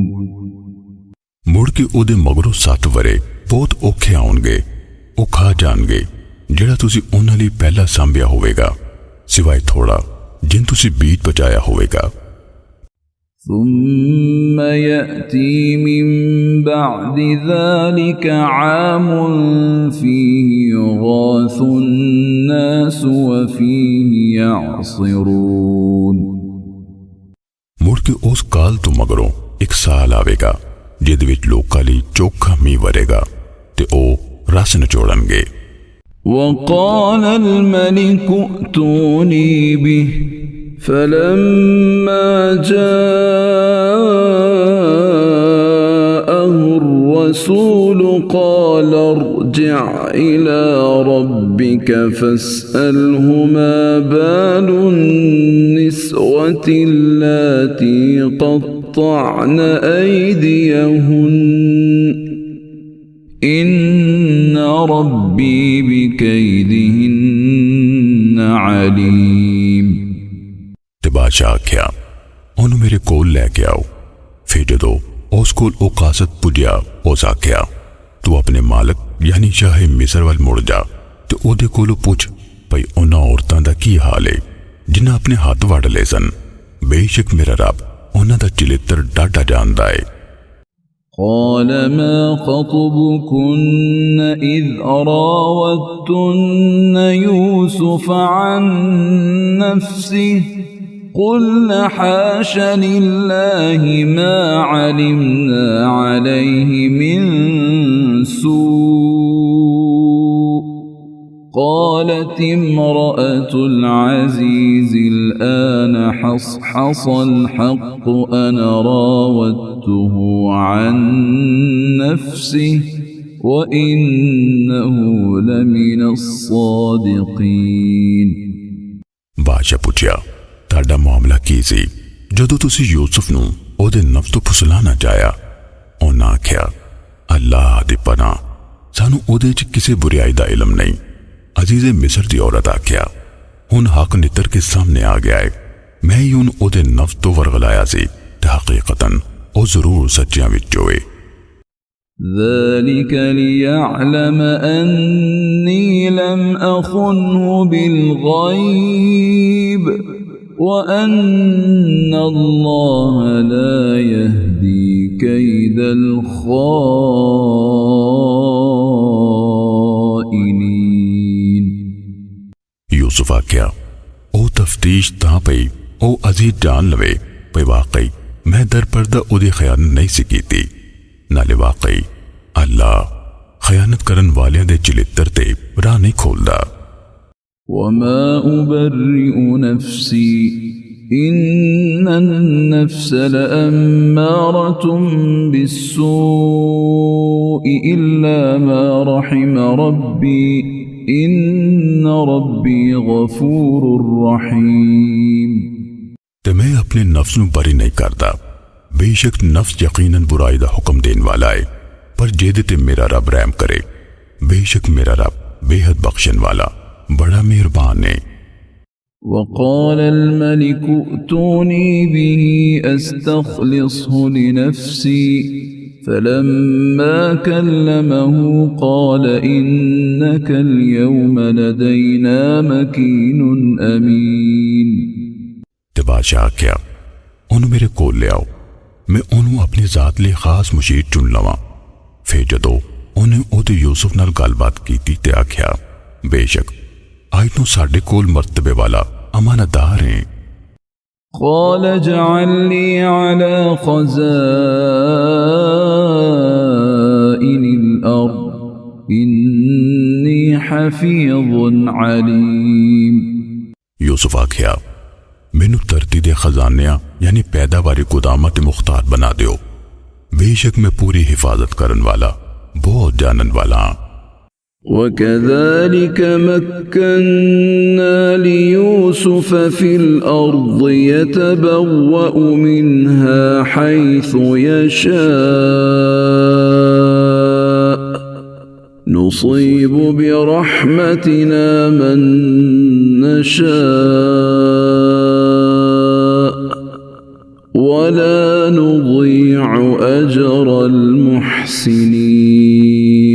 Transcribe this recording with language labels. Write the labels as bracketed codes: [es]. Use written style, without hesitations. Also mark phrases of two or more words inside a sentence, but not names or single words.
[pa] ਮੁੜ ਕੇ ਓਦੇ ਮਗਰੋਂ 7 ਵਰੇ ਬਹੁਤ ਔਖੇ ਆਉਣਗੇ, ਓ ਖਾ ਜਾਣਗੇ ਜਿਹੜਾ ਤੁਸੀਂ ਉਹਨਾਂ ਲਈ ਪਹਿਲਾਂ ਸਾਂਭਿਆ ਹੋਵੇਗਾ, ਸਿਵਾਏ ਥੋੜਾ ਜਿਨ ਤੁਸੀਂ ਬੀਜ ਬਚਾਇਆ ਹੋਵੇਗਾ। [ar] ثم يأتي من بعد ذلك عام فيه يغاث الناس وفيه يعصرون। [pa] ਮੁੜ ਕੇ ਉਸ ਕਾਲ ਤੋਂ ਮਗਰੋਂ ਇੱਕ ਸਾਲ ਆਵੇਗਾ ਜਿਹਦੇ ਵਿੱਚ ਲੋਕਾਂ ਲਈ ਚੋਖਾ ਮੀਂਹ ਵਰੇਗਾ ਤੇ ਉਹ ਰਸ ਨਿਚੋੜਨਗੇ। [ar] وقال الملك ائتوني به فلما جاءه الرسول قال ارجع إلى ربك فاسأله ما بال النسوة اللاتي قطعن أيديهن إن ربي بكيدهن عليم। [pa] ਤੇ ਬਾਦਸ਼ਾਹ ਆਖਿਆ ਓਨੂੰ ਮੇਰੇ ਕੋਲ ਲੈਕੇ ਆਓ। ਫਿਰ ਜਦੋਂ ਉਸ ਕੋਲ ਓ ਕਾਸਤ ਪੁੱਜਿਆ, ਉਸ ਆਖਿਆ ਤੂ ਅਪਣੇ ਮਾਲਕ ਯਾਨੀ ਸ਼ਾਹ ਮਿਸਰ ਵਲ ਮੁੜ ਜਾ ਤੇ ਓਦੇ ਕੋਲੋਂ ਪੁੱਛ ਭਈ ਉਨ੍ਹਾਂ ਔਰਤਾਂ ਦਾ ਕੀ ਹਾਲ ਹੈ ਜਿਨ੍ਹਾਂ ਅਪਣੇ ਹੱਥ ਵੜ ਲੇ ਸਨ। ਬੇਸ਼ੱਕ ਮੇਰਾ ਰੱਬ ਉਨ੍ਹਾਂ ਦਾ ਚਲਿੱਤਰ ਡਾਢਾ ਜਾਣਦਾ ਹੈ। [ar] قال ما خطبكن إذ راوتن يوسف عن نفسه قلنا حاش لله ما علمنا عليه من سوء قالت امرأة العزيز الآن حصحص الحق أنا راودته عن نفسه وإنه لمن الصادقين। [pa] ਬਾਦਸ਼ਾਹ ਪੁੱਛਿਆ ਤਾੜਾ ਮਾਮਲਾ ਕੀ ਸੀ ਜਦੋਂ ਤੁਸੀ ਯੂਸੁਫ਼ ਨੂ ਓਦੇ ਨਫ਼ਸ ਤੋ ਫੁਸਲਾਣਾ ਚਾਹਿਆ। ਉਨ੍ਹਾਂ ਆਖਿਆ ਅੱਲਾਹ ਦੀ ਪਨਾਹ ਸਾਨੂ ਓਦੇ ਚ ਕਿਸੀ ਬੁਰਾਈ ਦਾ ਇਲਮ ਨਹੀਂ। ਅਜ਼ੀਜ਼ੇ ਮਿਸਰ ਦੀ ਔਰਤ ਆਖਿਆ ਹੁਣ ਹੱਕ ਨਿਤਰ ਕੇ ਸਾਮ੍ਹਣੇ ਆ ਗਿਆ ਹੈ, ਮੈਂ ਹੀ ਹੁਣ ਓਦੇ ਨਫ਼ਸ ਤੋ ਵਰਗਲਾਇਆ ਸੀ ਤੇ ਹਕੀਕਤਨ ਓ ਜ਼ਰੂਰ ਸੱਚਿਆਂ ਵਿਚੋਂ ਹੈ। [ar] ذلك ليعلم أني لم أخنه بالغيب وأن الله لا يهدي كيد الخائنين. [pa] ਯੂਸੁਫ਼ ਆਖਿਆ, ਓ ਤਫ਼ਤੀਸ਼ ਤਾਂ ਪਈ ਓ ਅਜ਼ੀਜ਼ ਜਾਣ ਲਵੇ ਪੇ ਵਾਕਈ ਮੈਂ ਦਰਪਰਦਾ ਉਦੀ ਖ਼ਯਾਨਤ ਨਹੀਂ ਸੀ ਕੀਤੀ, ਨਾਲੇ ਵਾਕਈ ਅੱਲਾਹ ਖ਼ਯਾਨਤ ਕਰਨ ਵਾਲਿਆਂ ਦੇ ਚਲਿੱਤਰ ਤੇ ਰਾਹ ਨਹੀਂ ਖੋਲ੍ਹਦਾ। [ar] وما أبرئ نفسي إن النفس لأمارة بالسوء إلا ما رحم ربي إن ربي غفور رحيم. [pa] ਤੇ ਮੈਂ ਅਪਣੇ ਨਫ਼ਸ ਨੂੰ ਬਰੀ ਨਹੀਂ ਕਰਦਾ, ਬੇਸ਼ੱਕ ਨਫ਼ਸ ਯਕੀਨਨ ਬੁਰਾਈ ਦਾ ਹੁਕਮ ਦੇਣ ਵਾਲਾ ਹੈ, ਪਰ ਜੇਦੇ ਤੇ ਮੇਰਾ ਰੱਬ ਰਹਿਮ ਕਰੇ, ਬੇਸ਼ੱਕ ਮੇਰਾ ਰੱਬ ਬੇਹੱਦ ਬਖ਼ਸ਼ਣ ਵਾਲਾ ਬੜਾ ਮਿਹਰਬਾਨ ਹੈ। [ar] وقال الملك ائتوني به أستخلصه لنفسي فلما كلمه قال إنك اليوم لدينا مكين أمين. [pa] ਤੇ ਬਾਦਸ਼ਾਹ ਆਖਿਆ, ਉਨ੍ਹੋਂ ਨੇ ਮੇਰੇ ਕੋਲ ਲੈ ਆਓ, ਮੈਂ ਉਨ੍ਹੋਂ ਨੇ ਅਪਣੀ ਜ਼ਾਤ ਲਈ ਖ਼ਾਸ ਮੁਸ਼ੀਰ ਚੁਣ ਲਵਾਂ। ਫਿਰ ਜਦੋਂ ਉਨ੍ਹੇਂ ਉਹਦੇ ਯੂਸੁਫ਼ ਨਾਲ ਗੱਲਬਾਤ ਕੀਤੀ ਤੇ ਆਖਿਆ, ਬੇਸ਼ੱਕ ਅੱਜ ਤੋ ਸਾਡੇ ਕੋਲ ਮਰਤਬੇ ਵਾਲਾ ਅਮਾਨਤਦਾਰ ਹੈ। [ar] قال اجعلني على خزائن الأرض إني حفيظ عليم. [pa] ਯੂਸੁਫ਼ ਆਖਿਆ, ਮੈਨੂ ਧਰਤੀ ਦੇ ਖ਼ਜ਼ਾਨਿਆਂ ਯਾਨੀ ਪੈਦਾਵਾਰੀ ਗੁਦਾਮਤ ਮੁਖ਼ਤਾਰ ਬਣਾ ਦਿਓ, ਬੇਸ਼ੱਕ ਮੈਂ ਪੂਰੀ ਹਿਫ਼ਾਜ਼ਤ ਕਰਨ ਵਾਲਾ ਬਹੁਤ ਜਾਣਨ ਵਾਲਾ। [ar] وكذلك مكنا ليوسف في الأرض يتبوأ منها حيث يشاء نصيب برحمتنا من نشاء ولا نضيع أجر المحسنين.